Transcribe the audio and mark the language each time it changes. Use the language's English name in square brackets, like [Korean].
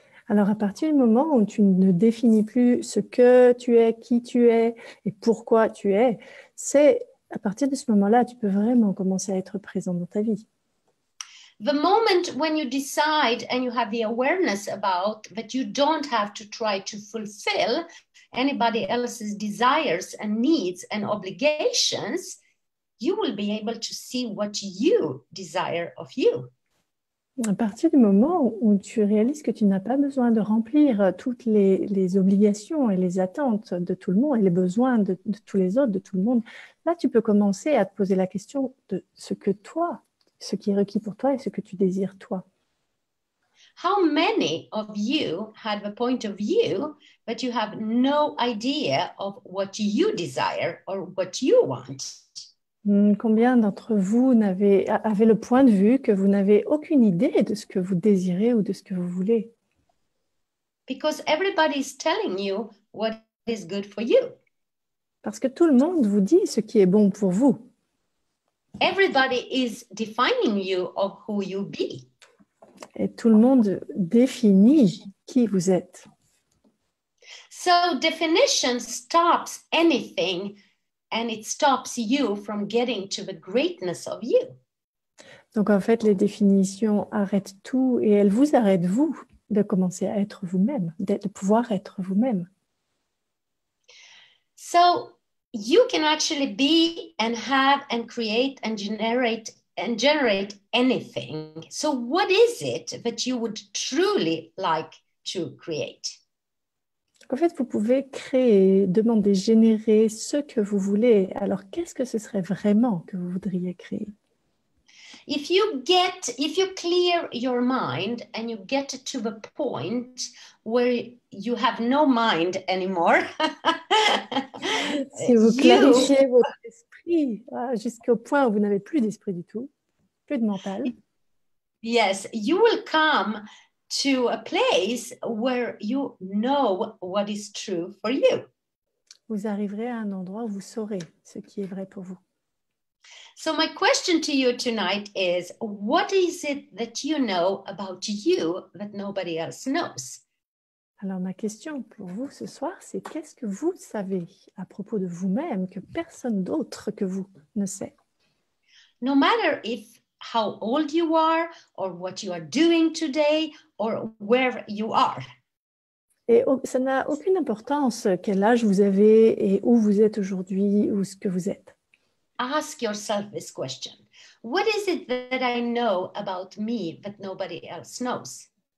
[French] Alors, à partir du moment où tu ne définis plus ce que tu es, qui tu es et pourquoi tu es, c'est à partir de ce moment-là, tu peux vraiment commencer à être présent dans ta vie. [English] The moment when you decide and you have the awareness about that you don't have to try to fulfill anybody else's desires and needs and obligations, you will be able to see what you desire of you. [French] À partir du moment où tu réalises que tu n'as pas besoin de remplir toutes les obligations et les attentes de tout le monde et les besoins de tous les autres, de tout le monde, là, tu peux commencer à te poser la question de ce que toi, ce qui est requis pour toi et ce que tu désires toi. [English] How many of you had the point of view but you have no idea of what you desire or what you want? [French] Combien d'entre vous avez le point de vue que vous n'avez aucune idée de ce que vous désirez ou de ce que vous voulez? [English] Because everybody is telling you what is good for you. [French] Parce que tout le monde vous dit ce qui est bon pour vous. [English] Everybody is defining you of who you be. [French] Et tout le monde définit qui vous êtes. [English] So definition stops anything and it stops you from getting to the greatness of you. [French] Donc en fait, les définitions arrêtent tout et elles vous arrêtent vous de commencer à être vous-même, de pouvoir être vous-même. [English] So you can actually be and have and create and generate anything. So what is it that you would truly like to create? [French] En fait, vous pouvez créer, demander, générer ce que vous voulez. Alors, qu'est-ce que ce serait vraiment que vous voudriez créer? [English] If you clear your mind and you get to the point where you have no mind anymore, [French] si vous clarifiez votre esprit jusqu'au point où vous n'avez plus d'esprit du tout, plus de mental. [English] Yes, you will come to a place where you know what is true for you. [French] Vous arriverez à un endroit où vous saurez ce qui est vrai pour vous. [English] So my question to you tonight is, what is it that you know about you that nobody else knows? [French] Alors ma question pour vous ce soir, c'est qu'est-ce que vous savez à propos de vous-même que personne d'autre que vous ne sait? [English] No matter how old you are or what you are doing today or where you are. [French] Et ça n'a aucune importance quel âge vous avez et où vous êtes aujourd'hui ou ce que vous êtes. [English] Ask yourself this question. What is it that I know about me that nobody else knows?